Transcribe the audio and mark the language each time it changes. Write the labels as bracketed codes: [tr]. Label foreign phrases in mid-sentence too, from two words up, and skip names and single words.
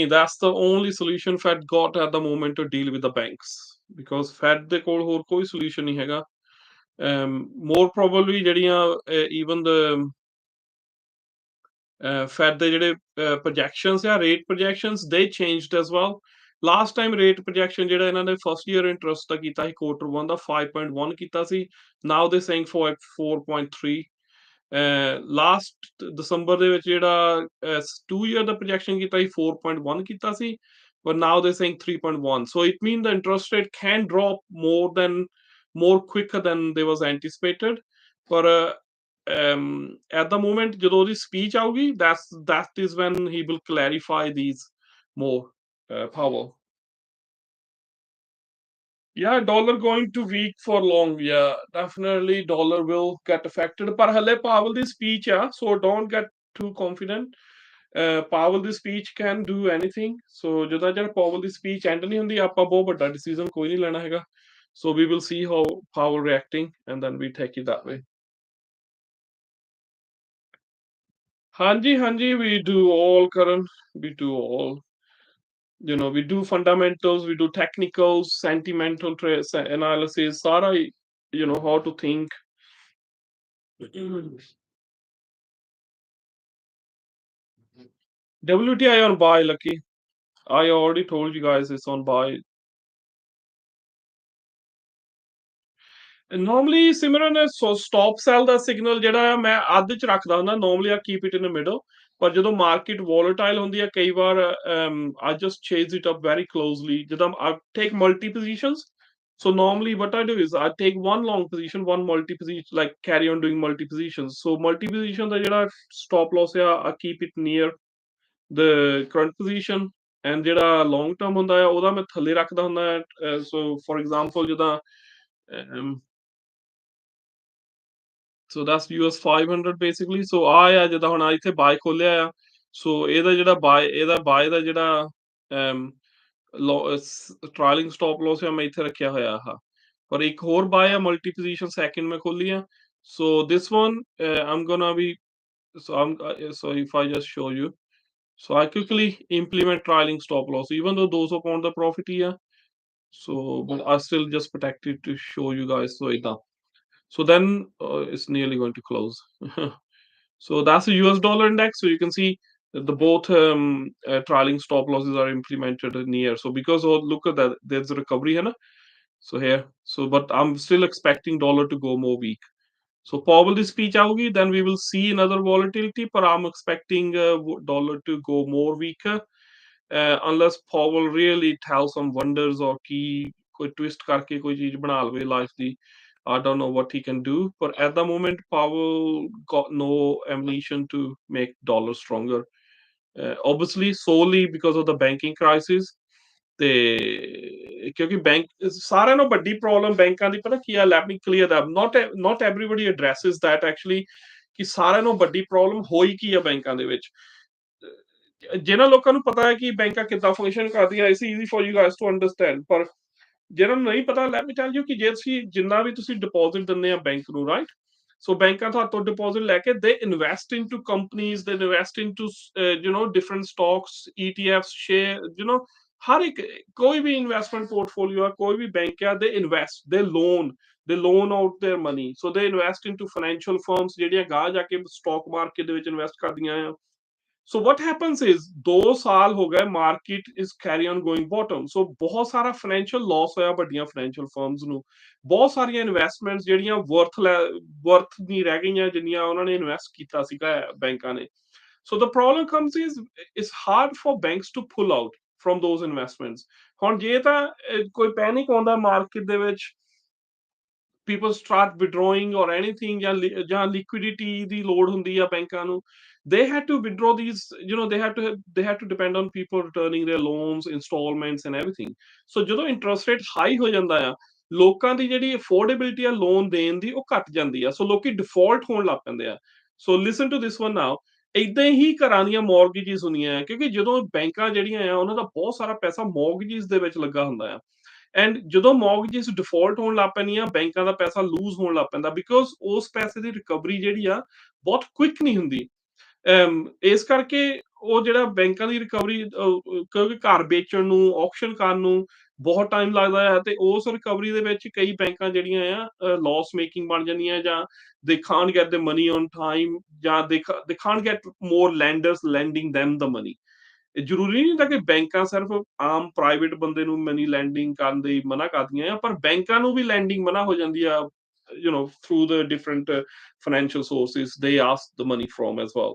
[en] That's the only solution Fed got at the moment to deal with the banks. [pa] Because Fed ਦੇ ਕੋਲ ਹੋਰ ਕੋਈ solution ਨਹੀਂ ਹੈਗਾ. [en] More probably ਜਿਹੜੀਆਂ even the Fed [pa] ਦੇ ਜਿਹੜੇ [en] projections ਆ rate projections they changed as well. Last time rate projection [pa] ਜਿਹੜਾ ਇਹਨਾਂ ਨੇ [en] first year interest [pa] ਦਾ ਕੀਤਾ ਸੀ quarter 1 ਦਾ 5.1 ਕੀਤਾ ਸੀ. [en] Now they saying for 4.3. [pa] ਲਾਸਟ ਦਸੰਬਰ ਦੇ ਵਿੱਚ ਜਿਹੜਾ 2 [en] year [pa] ਦਾ ਪ੍ਰੋਜੈਕਸ਼ਨ ਕੀਤਾ ਸੀ 4.1 ਕੀਤਾ ਸੀ [en] but now they're saying 3.1 so it means the interest rate can drop more quicker than they was anticipated but at the moment [pa] ਜਦੋਂ ਉਹਦੀ [en] speech ਆਊਗੀ that is when he will clarify these more power. Yeah, dollar going to weak for long. Yeah, definitely dollar will get affected. [pa] ਪਰ ਹਲੇ Powell ਦੀ speech ਆ, [en] so don't get too confident. Powell ਦੀ speech can do anything. [pa] So ਜਦੋਂ ਤੱਕ Powell ਦੀ [en] speech end [pa] ਨਹੀਂ ਹੁੰਦੀ, ਆਪਾਂ ਬਹੁਤ ਵੱਡਾ decision ਕੋਈ ਨਹੀਂ ਲੈਣਾ ਹੈਗਾ. [en] So we will see how Powell reacting and then we take it that way. [pa] ਹਾਂਜੀ ਹਾਂਜੀ [en] we do all Karan, we do all. We do fundamentals, we do technicals, sentimental analysis, [pa] ਸਾਰਾ ਹੀ [en] how to think. WTI on buy, Lucky. I already told you guys it's on buy. Normally, Simran, so stop sell [pa] ਦਾ ਸਿਗਨਲ ਜਿਹੜਾ ਆ ਮੈਂ ਅੱਧ ਚ ਰੱਖਦਾ ਹੁੰਦਾ [en] normally I keep it in the middle, [pa] ਪਰ ਜਦੋਂ ਮਾਰਕੀਟ [en] volatile [pa] ਹੁੰਦੀ ਹੈ ਕਈ ਵਾਰ [en] I just chase it up very closely ਜਦੋਂ I take multi positions. So normally what I do is I take one long position, one multi position, like carry on doing multi positions. So multi position [pa] ਦਾ ਜਿਹੜਾ [en] stop loss ਆ I keep it near the current position, and ਜਿਹੜਾ long term [pa] ਹੁੰਦਾ ਆ ਉਹਦਾ ਮੈਂ ਥੱਲੇ ਰੱਖਦਾ ਹੁੰਦਾ ਹੈ. [en] So for example ਜਿੱਦਾਂ um, so that's US 500 basically. [pa] So ਆ ਜਿੱਦਾਂ ਹੁਣ ਇੱਥੇ ਬਾਈ ਖੋਲਿਆ ਆ, so ਇਹਦਾ ਬਾਈ ਦਾ ਜਿਹੜਾ [en] trailing stop loss [pa] ਹੈ ਮੈਂ ਇੱਥੇ ਰੱਖਿਆ ਹੋਇਆ ਆ, ਪਰ ਇੱਕ ਹੋਰ ਬਾਈ ਆ [en] multi position second [pa] ਮੈਂ ਖੋਲੀ ਆ. [en] So this one I'm gonna be so if I just show you, so I quickly implement trailing stop loss even though 200 pound the profit [pa] ਹੀ ਆ. [en] So but I still just protected to show you guys. So ਏਦਾਂ, so then it's nearly going to close. So that's the US dollar index. So you can see that the both trailing stop losses are implemented near. So because look at that, there's a recovery here. So here, so but I'm still expecting dollar to go more weak. So Powell ਦੀ speech ਆਊਗੀ, then we will see another volatility, but I'm expecting dollar to go more weaker unless Powell really tells some wonders or [pa] ਕੀ ਕੋਈ [en] twist [pa] ਕਰਕੇ ਕੋਈ ਚੀਜ਼ ਬਣਾ ਲਵੇ [en] life ਦੀ. I don't know what he can do, but at the moment Powell got no ammunition to make dollar stronger. Obviously solely because of the banking crisis. [pa] ਤੇ ਕਿਉਂਕਿ ਬੈਂਕ ਸਾਰਿਆਂ ਨੂੰ ਵੱਡੀ ਪ੍ਰੋਬਲਮ ਬੈਂਕਾਂ ਦੀ ਪਤਾ ਕੀ ਆ, [en] let me clear that, not everybody addresses that actually, [pa] ਕਿ ਸਾਰਿਆਂ ਨੂੰ ਵੱਡੀ ਪ੍ਰੋਬਲਮ ਹੋਈ ਕੀ ਆ ਬੈਂਕਾਂ ਦੇ ਵਿੱਚ. ਜਿਹਨਾਂ ਲੋਕਾਂ ਨੂੰ ਪਤਾ ਹੈ ਕਿ ਬੈਂਕਾਂ ਕਿੱਦਾਂ ਫੰਕਸ਼ਨ ਕਰਦੀਆਂ, [en] it's easy for you guys to understand, [pa] ਪਰ ਜਿਹਨਾਂ ਨੂੰ ਨਹੀਂ ਪਤਾ, [en] let me tell you [pa] ਕਿ ਜੇ ਤੁਸੀਂ ਜਿੰਨਾ ਵੀ ਤੁਸੀਂ ਡਿਪੋਜ਼ਿਟ ਦਿੰਦੇ ਆ ਬੈਂਕ ਨੂੰ, [en] right, so [pa] ਬੈਂਕਾਂ ਤੁਹਾਤੋਂ ਡਿਪੋਜ਼ਿਟ ਲੈ ਕੇ [en] they invest into companies, they invest into different stocks, ETFs, [pa] ਸ਼ੇਅਰ, ਹਰ ਇੱਕ ਕੋਈ ਵੀ [en] investment portfolio [pa] ਆ, ਕੋਈ ਵੀ ਬੈਂਕ ਆ, [en] they invest, they loan out their money, so they invest into financial firms [pa] ਜਿਹੜੀਆਂ ਗਾਹ ਜਾ ਕੇ [en] stock market [pa] ਦੇ ਵਿੱਚ ਇਨਵੈਸਟ ਕਰਦੀਆਂ ਆ. [en] So what happens is 2 [pa] ਸਾਲ ਹੋ ਗਏ [en] ਮਾਰਕੀਟ is carry on going bottom. [pa] So ਬਹੁਤ ਸਾਰਾ [en] financial loss [pa] ਹੋਇਆ ਵੱਡੀਆਂ [en] financial firms [pa] ਨੂੰ, ਬਹੁਤ ਸਾਰੀਆਂ ਇਨਵੈਸਟਮੈਂਟਸ ਜਿਹੜੀਆਂ ਵਰਥ ਨਹੀਂ ਰਹਿ ਗਈਆਂ ਜਿੰਨੀਆਂ ਉਹਨਾਂ ਨੇ ਇਨਵੈਸਟ ਕੀਤਾ ਸੀਗਾ ਬੈਂਕਾਂ ਨੇ. [en] So the problem comes is it's hard for banks to pull out from those investments. [pa] ਹੁਣ ਜੇ ਤਾਂ ਕੋਈ ਪੈਨਿਕ ਆਉਂਦਾ ਮਾਰਕੀਟ ਦੇ ਵਿੱਚ, [en] people start withdrawing or anything, [pa] ਜਾਂ liquidity ਦੀ ਲੋੜ ਹੁੰਦੀ ਆ ਬੈਂਕਾਂ ਨੂੰ, [en] they had to withdraw these, they had to depend on people returning their loans, installments and everything. [pa] So ਜਦੋਂ [en] interest rate high [pa] ਹੋ ਜਾਂਦਾ ਆ, ਲੋਕਾਂ ਦੀ ਜਿਹੜੀ affordability ਆ ਲੋਨ ਦੇਣ ਦੀ ਉਹ ਘਟ ਜਾਂਦੀ ਆ, ਸੋ ਲੋਕੀ default ਹੋਣ ਲੱਗ ਪੈਂਦੇ ਆ. [en] So listen to this one now. [pa] ਏਦਾਂ ਹੀ ਘਰਾਂ ਦੀਆਂ ਮੌਰਗੇਜਿਸ ਹੁੰਦੀਆਂ, ਕਿਉਂਕਿ ਜਦੋਂ ਬੈਂਕਾਂ ਜਿਹੜੀਆਂ ਆ ਉਹਨਾਂ ਦਾ ਬਹੁਤ ਸਾਰਾ ਪੈਸਾ ਮੌਰਗੇਜਿਸ ਦੇ ਵਿੱਚ ਲੱਗਾ ਹੁੰਦਾ ਆ, ਐਂਡ ਜਦੋਂ [en] mortgages default [pa] ਹੋਣ ਲੱਗ ਪੈਂਦੀਆਂ, ਬੈਂਕਾਂ ਦਾ ਪੈਸਾ ਲੂਜ਼ ਹੋਣ ਲੱਗ ਪੈਂਦਾ, ਬਿਕੋਜ਼ ਉਸ ਪੈਸੇ ਦੀ ਰਿਕਵਰੀ ਜਿਹੜੀ ਆ ਬਹੁਤ ਕੁਇਕ ਨਹੀਂ ਹੁੰਦੀ. ਇਸ ਕਰਕੇ ਉਹ ਜਿਹੜਾ ਬੈਂਕਾਂ ਦੀ ਰਿਕਵਰੀ, ਕਿਉਂਕਿ ਘਰ ਵੇਚਣ ਨੂੰ, auction ਕਰਨ ਨੂੰ ਬਹੁਤ ਟਾਈਮ ਲੱਗਦਾ ਹੈ, ਤੇ ਉਸ ਰਿਕਵਰੀ ਦੇ ਵਿੱਚ ਕਈ ਬੈਂਕਾਂ ਜਿਹੜੀਆਂ ਆ [en] loss making [pa] ਬਣ ਜਾਂਦੀਆਂ, ਜਾਂ [en] they can't get the money on time, [pa] ਜਾਂ [en] they can't get more lenders lending them the money. [pa] ਜ਼ਰੂਰੀ ਨਹੀਂ ਹੁੰਦਾ ਕਿ ਬੈਂਕਾਂ ਸਿਰਫ ਆਮ ਪ੍ਰਾਈਵੇਟ ਬੰਦੇ ਨੂੰ [en] money lending [pa] ਕਰਨ ਦੀ ਮਨਾ ਕਰਦੀਆਂ ਆ, ਪਰ ਬੈਂਕਾਂ ਨੂੰ ਵੀ ਲੈਂਡਿੰਗ ਮਨਾ ਹੋ ਜਾਂਦੀ ਆ, [en] through the different financial sources they ask the money from as well.